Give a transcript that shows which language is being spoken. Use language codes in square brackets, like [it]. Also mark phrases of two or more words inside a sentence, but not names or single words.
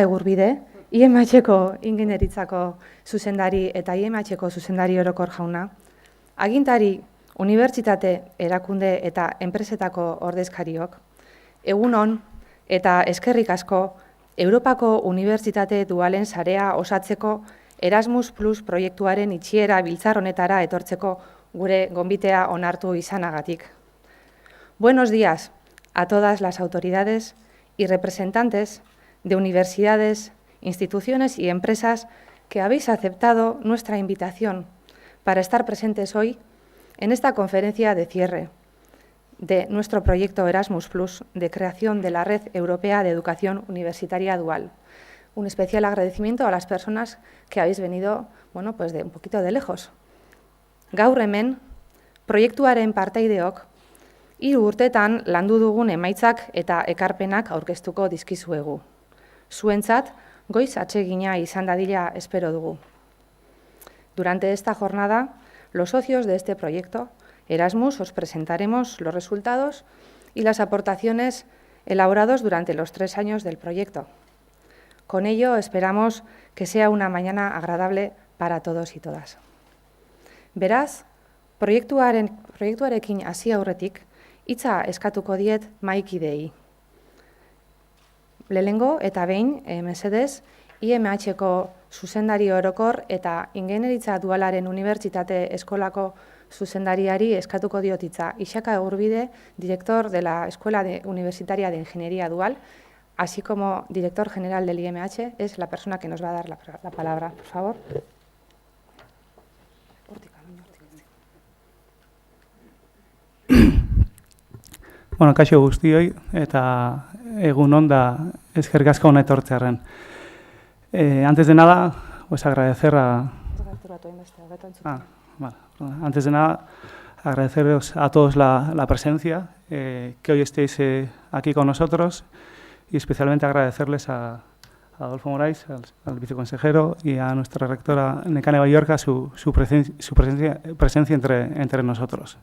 [eu] Egurbide, IMH-ko ingenieritzako zuzendari eta IMH-ko zuzendari orokor jauna, agintari, unibertsitate, erakunde eta enpresetako ordezkariok, egun on eta eskerrik asko Europako Unibertsitate Dualen sarea osatzeko Erasmus Plus proiektuaren itxiera biltzar honetara etortzeko gure gonbitea onartu izanagatik. [es] Buenos días a todas las autoridades y representantes de universidades, instituciones y empresas que habéis aceptado nuestra invitación para estar presentes hoy en esta conferencia de cierre de nuestro proyecto Erasmus Plus de creación de la Red Europea de Educación Universitaria Dual. Un especial agradecimiento a las personas que habéis venido, bueno, pues de un poquito de lejos. [eu] Gaur hemen, proiektuaren partaideok, 3 urtetan landu dugun emaitzak eta ekarpenak aurkeztuko dizkizuegu. Zuentzat, goiz atsegina izan dadila espero dugu. [es] Durante esta jornada, los socios de este proyecto, Erasmus, os presentaremos los resultados y las aportaciones elaborados durante los 3 años del proyecto. Con ello, esperamos que sea una mañana agradable para todos y todas. [eu] Beraz, proiektuarekin hasi aurretik, hitza eskatuko diet mahaikideei. Lehenengo eta behin, mesedez, IMH-ko zuzendari orokor eta ingeniaritza dualaren unibertsitate eskolako zuzendariari eskatuko diot hitza. [es] Isaka Egurbide, director de la Escuela Universitaria de Ingeniería Dual, así como director general del IMH, es la persona que nos va a dar la palabra. Por favor. [eu] Bueno, kaixo guztioi eta egun on da eskerrik asko hona etortzearren. [es] Antes de nada, pues agradecer Antes de nada, agradeceros a todos la presencia, que hoy estéis aquí con nosotros y especialmente agradecerles a Adolfo Morais, al viceconsejero, y a nuestra rectora Nekane Balluerka su presencia entre nosotros.